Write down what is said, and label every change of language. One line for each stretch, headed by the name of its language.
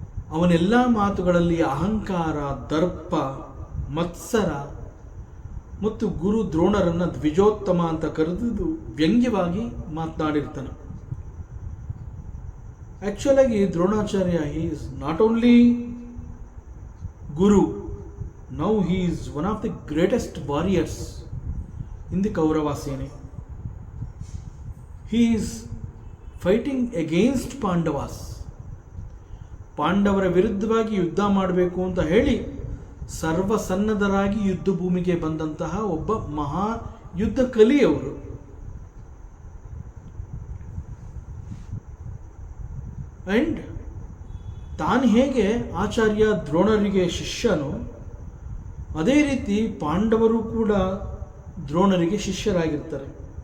Kannada: ಅವನೆಲ್ಲ ಮಾತುಗಳಲ್ಲಿ ಅಹಂಕಾರ, ದರ್ಪ, ಮತ್ಸರ ಮತ್ತು ಗುರು ದ್ರೋಣರನ್ನು ದ್ವಿಜೋತ್ತಮ ಅಂತ ಕರೆದು ವ್ಯಂಗ್ಯವಾಗಿ ಮಾತನಾಡಿರ್ತಾನೆ.
English: ಆ್ಯಕ್ಚುಲಾಗಿ Dronacharya he is not only guru, now he is one of the greatest warriors in the Kaurava Sena. He is fighting against Pandavas.
Kannada: ಪಾಂಡವರ ವಿರುದ್ಧವಾಗಿ ಯುದ್ಧ ಮಾಡಬೇಕು ಅಂತ ಹೇಳಿ ಸರ್ವಸನ್ನದ್ಧರಾಗಿ ಯುದ್ಧ ಭೂಮಿಗೆ ಬಂದಂತಹ ಒಬ್ಬ ಮಹಾ ಯುದ್ಧ ಕಲಿಯವರು. ಅಂಡ್ ತಾನು ಹೇಗೆ ಆಚಾರ್ಯ ದ್ರೋಣರಿಗೆ ಶಿಷ್ಯನೋ ಅದೇ ರೀತಿ ಪಾಂಡವರು ಕೂಡ ದ್ರೋಣರಿಗೆ ಶಿಷ್ಯರಾಗಿರ್ತಾರೆ.